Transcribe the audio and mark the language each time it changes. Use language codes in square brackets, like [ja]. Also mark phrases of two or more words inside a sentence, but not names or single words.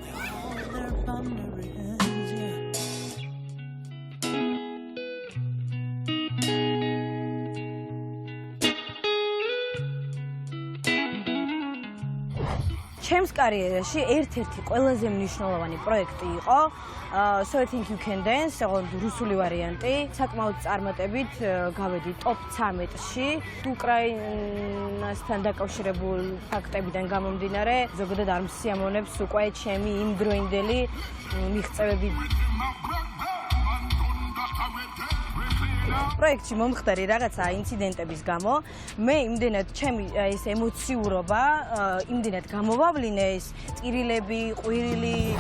[ka] ჩემს კარიერაში ერთ-ერთი ყველაზე მნიშვნელოვანი პროექტი იყო So I think you can dance, რუსული ვარიანტი, საკმაოდ წარმატებით გავედი ტოპ 13-ში. უკრაინასთან დაკავშირებულ ფაქტებიდან გამომდინარე, ზოგადად არ მსიამოვნებს უკვე ჩემი იმდროინდელი მიღწევები. პროექტში მომხდარი რაღაცა ინციდენტების გამო მე იმდენად ჩემი ეს ემოციურობა იმდენად გამოვავლინე ეს წირილები, ყვირილი